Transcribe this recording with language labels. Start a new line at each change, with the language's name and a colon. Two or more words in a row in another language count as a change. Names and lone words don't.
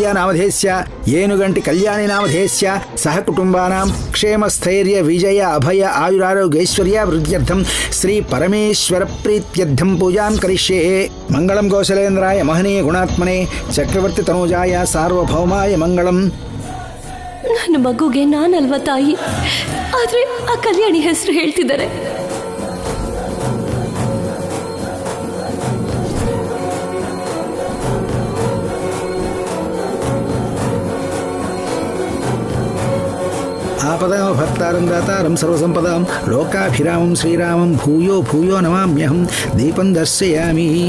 Sanskrit: ನಾಮಧೇಯಸ್ಯ ಏನುಗಂಟಿ ಕಲ್ಯಾಣಿ ನಾಮಧೇಯಸ್ಯ ಸಹ ಕುಟುಂಬಾನಾಂ ಕ್ಷೇಮ ಸ್ಥೈರ್ಯ ವಿಜಯ ಅಭಯ ಆಯುರಾರೋಗ್ಯೈಶ್ವರ್ಯ ವೃದ್ಧ್ಯರ್ಥಂ ಶ್ರೀ ಪರಮೇಶ್ವರ ಪ್ರೀತ್ಯರ್ಥಂ ಪೂಜಾಂ ಕರಿಷ್ಯೆ. ಮಂಗಳಂ ಕೌಶಲೇಂದ್ರಾಯ ಮಹನೀಯ ಗುಣಾತ್ಮನೆ ಚಕ್ರವರ್ತಿ ತನೂಜಾಯ ಸಾರ್ವಭೌಮಾಯ ಮಂಗಳಂ.
Kannada: ನನ್ನ ಮಗುಗೆ ನಾನಲ್ವ ತಾಯಿ, ಆದ್ರೆ ಆ ಕಲ್ಯಾಣಿ ಹೆಸರು ಹೇಳ್ತಿದ್ದಾರೆ.
Sanskrit: आपदां भर्तारं दातारं सर्वसम्पदां लोकाभिरामं श्रीरामं भूयो भूयो नमाम्यहं दीपं दर्शयामि.